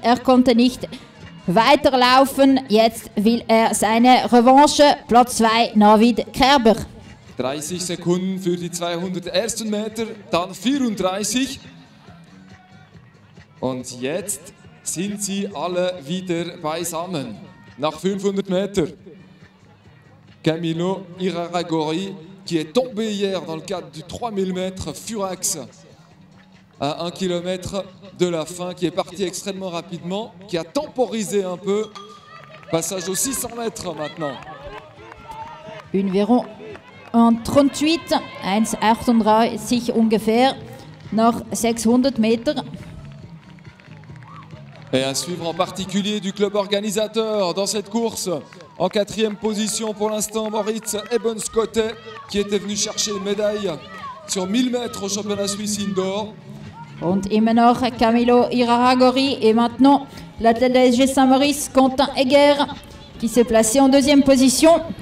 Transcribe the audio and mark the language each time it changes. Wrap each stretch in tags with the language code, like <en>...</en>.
<de>Er konnte nicht weiterlaufen. Jetzt will er seine Revanche. Platz 2, Navid Kerber. 30 Sekunden für die 200 ersten Meter, dann 34. Und jetzt sind sie alle wieder beisammen. Nach 500 Metern.</de> <fr>Camilo Iraragori, qui est tombé hier dans le cadre du 3000 mètres Furax, à 1 km de la fin, qui est parti extrêmement rapidement, qui a temporisé un peu. Passage aux 600 mètres maintenant. Une verront en 38, 1,38</fr> <de>ungefähr, nach 600 Meter.</de> <fr>Et à suivre en particulier du club organisateur dans cette course. En 4e position pour l'instant, Moritz Ebenscoté, qui était venu chercher une médaille sur 1000 mètres au championnat suisse indoor.</fr> <de>Und immer noch</de> <fr>Camilo Iraragori et maintenant l'athlète de la SG Saint-Maurice, Quentin Egger, qui s'est placé en 2e position.</fr>